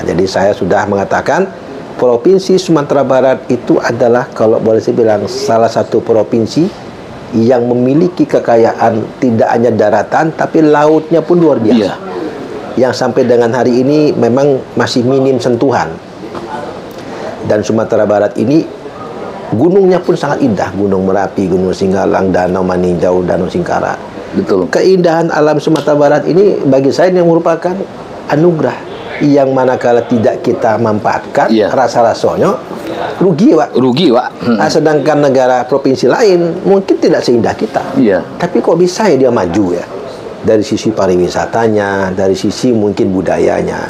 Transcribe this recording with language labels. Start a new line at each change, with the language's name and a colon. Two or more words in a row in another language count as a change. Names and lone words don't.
Indonesian: Jadi saya sudah mengatakan Provinsi Sumatera Barat itu adalah, kalau boleh saya bilang, salah satu provinsi yang memiliki kekayaan tidak hanya daratan, tapi lautnya pun luar biasa. Yang sampai dengan hari ini memang masih minim sentuhan. Dan Sumatera Barat ini gunungnya pun sangat indah, Gunung Merapi, Gunung Singgalang, Danau Maninjau, Danau Singkara. Betul. Keindahan alam Sumatera Barat ini bagi saya yang merupakan anugerah yang manakala tidak kita manfaatkan, rasa-rasanya rugi, Pak. Rugi, Pak. Sedangkan negara provinsi lain mungkin tidak seindah kita. Tapi kok bisa ya dia maju ya? Dari sisi pariwisatanya, dari sisi mungkin budayanya.